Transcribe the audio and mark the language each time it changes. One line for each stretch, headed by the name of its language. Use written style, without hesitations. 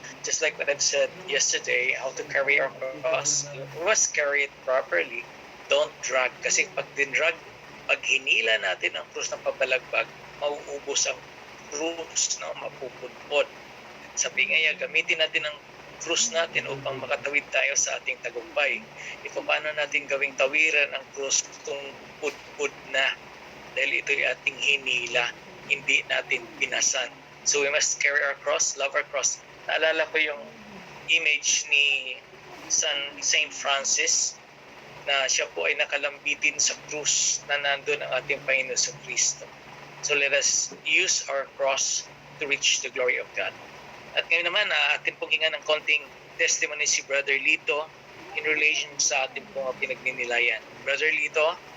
English: Just like what I've said yesterday, how to carry our cross. We must carry it properly. Don't drag.
Filipino: Kasi pag din-drag, pag hinila natin ang krus ng pabalagbag, mauubos ang krus, no? Mapupudpod. Sabi nga, gamitin natin ang krus natin upang makatawid tayo sa ating tagumpay. Ito paano natin gawing tawiran ang krus kung pudpud na? Dahil ito'y ating hinila, hindi natin pinasan.
English: So we must carry our cross, love our cross.
Filipino: Naalala ko yung image ni Saint Francis na siya po ay nakalambitin sa krus na nandun ang ating Panginoon sa Kristo.
English: So let us use our cross to reach the glory of God.
Filipino: At ngayon naman, atin pong hingan ng konting testimony si Brother Lito
English: in relation
Filipino: sa ating pong pinagninilayan. Brother Lito?